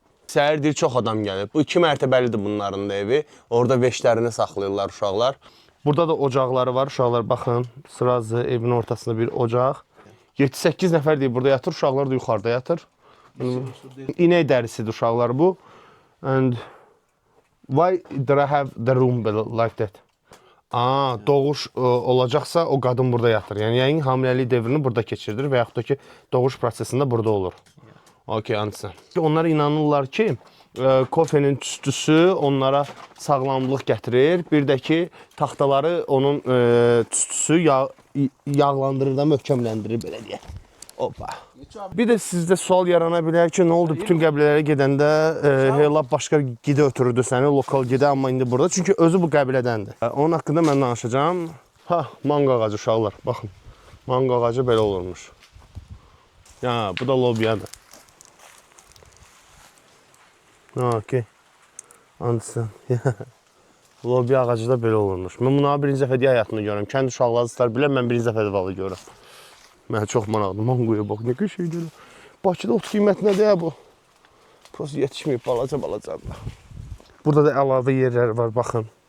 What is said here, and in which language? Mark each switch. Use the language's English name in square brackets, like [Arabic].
[Azerbaijani] Səhər deyir, çox adam gəlir. Bu 2 mərtəbəlidir bunların da evi. Orada veşlərini saxlayırlar uşaqlar. Burada da ocaqları var. Uşaqlar baxın, sırazı evin ortasında bir ocaq. 7-8 nəfər deyir, burada yatır. Uşaqlar da yuxarıda yatır. İnək dərisidir uşaqlar bu. [English] And why do I have the room like that? [Azerbaijani] Doğuş olacaqsa o qadın burada yatır. Yəni hamiləlik dövrünü burada keçirdir və yaxud da ki, doğuş prosesində burada olur. Okey, anladım. Onlar inanırlar ki, kofenin tüstüsü onlara sağlamlıq gətirir. Bir də ki, taxtaları onun tüstüsü yağlandırır da möhkəmləndirir, belə deyək. Hoppa. Bir də sizdə sual yarana bilər ki, nə oldu? Bütün qəbilələrə gedəndə heyla başqa gidə ötürürdü səni, lokal gidə, amma indi burada. Çünki özü bu qəbilədəndir. Onun haqqında mən danışacağım. Mango ağacı uşaqlar, baxın. Mango ağacı belə olurmuş. Bu da lobiyadır. Okey. Anladım. Lobi ağacı da belə olurmuş. Mən bunları birinci dəfə deyə həyatımda görürəm. Kənd uşaqları istər bilər, mən birinci dəfə də görürəm. Mənə çox maraqlı. Mangoya bax, nə şeydir. Bakıda ot qiyməti nədir bu? Prosta yetişməyib balaca. Burada da əlavə yerlər var, baxın.